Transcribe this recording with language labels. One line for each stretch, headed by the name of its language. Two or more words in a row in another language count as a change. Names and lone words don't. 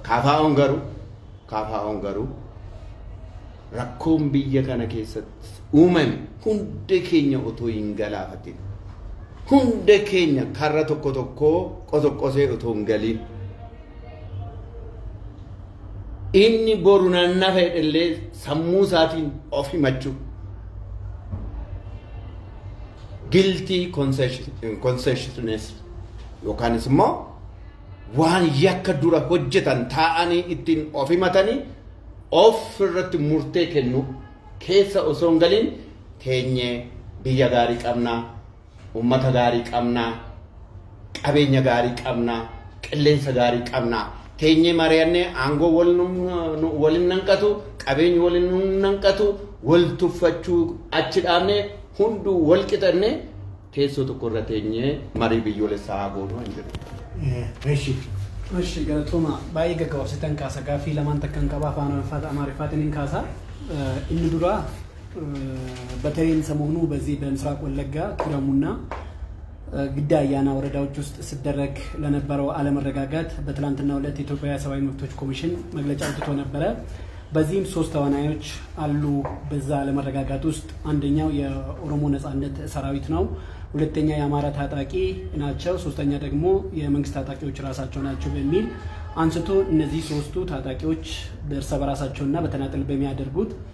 Oromo: Kaafaa'oon garuu rakkoon biyya kana keessatti uumame hundi keenya otoo hin galaafatin hundi keenya karra tokko qosoqqosee otoo hin galiin inni boru nafa illee sammuu isaatiin of himachuu
English: guilty consciousness
Oromo: yookaanis immoo waan yakka dura hojjetan taa'anii ittiin of himatanii of irratti murtee kennu keessa osoo hin galiin teenyee biyya gaarii qabnaa ummata gaarii qabnaa qabeenya gaarii qabnaa qilleensa gaarii qabnaa teenyee mari'annee aangoo waliin nanqatu qabeenyi waliin nanqatu wal tuffachuu achi dhaabnee hunduu wal qixannee teessoo tokko irra teenyee marii biyyoolessaa goonuu hin jiru. Mashi galatoma baay'ee gaggabaabsitan kaasa gaaffii lamaan takkan qabaa afaan amaariffaatiin kaasa inni dura
Amharic: በተለይም ሰሞኑ በዚህ በምስራቅ ወለጋ ኪረሙና ግዳ አያና ወረዳዎች ውስጥ ሲደረግ ለነበረው አለመረጋጋት በትላንትናው ዕለት የኢትዮጵያ ሰብአዊ መብቶች ኮሚሽን መግለጫ አውጥቶ ነበር። በዚህም ሶስት ተዋናዮች አሉ በዛ አለመረጋጋት ውስጥ አንደኛው የኦሮሞ ነጻነት ሰራዊት ነው፣ ሁለተኛ የአማራ ታጣቂ ናቸው፣ ሶስተኛ ደግሞ የመንግስት ታጣቂዎች ራሳቸው ናቸው በሚል አንስቶ እነዚህ ሶስቱ ታጣቂዎች በእርስ በራሳቸውና በተናጠል በሚያደርጉት